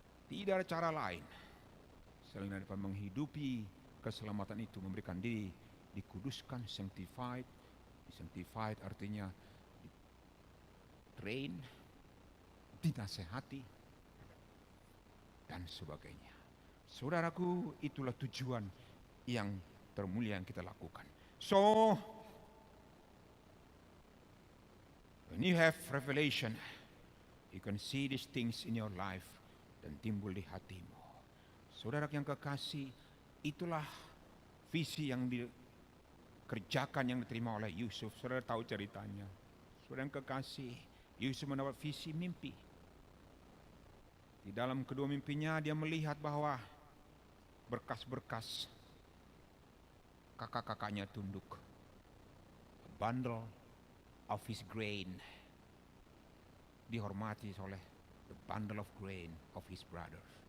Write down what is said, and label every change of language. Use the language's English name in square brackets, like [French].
[Indonesian] Tidak ada cara lain selain daripada menghidupi keselamatan itu, memberikan diri dikuduskan, sanctified. Sanctified artinya train, dinasehati, dan sebagainya. Saudaraku, itulah tujuan yang termulia yang kita lakukan. [English] So, when you have revelation, you can see these things in your life [Indonesian] dan timbul di hatimu. Saudara yang kekasih, itulah visi yang dikerjakan, yang diterima oleh Yusuf. Saudara tahu ceritanya. Saudara yang kekasih, Yusuf mendapat visi mimpi. Di dalam kedua mimpinya dia melihat bahwa berkas-berkas kakak-kakaknya tunduk. [English] A bundle of his grain [Indonesian] dihormati oleh [English] the bundle of grain of his brothers.